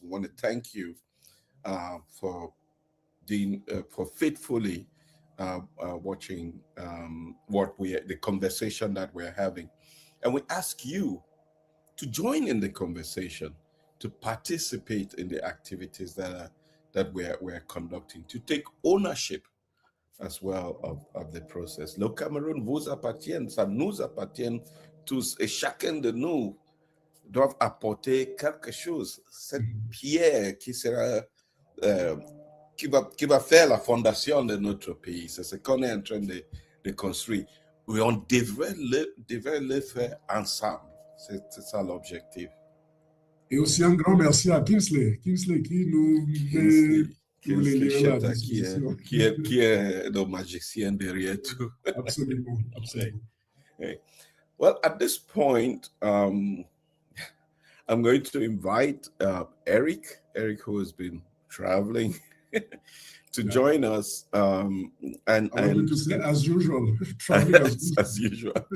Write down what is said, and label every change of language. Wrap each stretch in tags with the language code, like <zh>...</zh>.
<en>We want to thank you for for faithfully watching the conversation that we're having, and we ask you to join in the conversation, to participate in the activities that we're conducting, to take ownership as well of the process.</en> <fr>Le Cameroun vous appartient, ça nous appartient tous, et chacun de nous doit apporter quelque chose. Cette pierre qui sera qui va faire la fondation de notre pays. C'est ce qu'on est en train de construire. Et on devrait le faire ensemble. C'est ça l'objectif. Et aussi un grand merci à Kingsley qui nous met tous les liens à disposition. Qui est le magicien derrière tout. Absolument.</fr> <en>Well, at this point, I'm going to invite Eric, who has been traveling, to join us. And I wanted to say, as usual, traveling as usual.</en>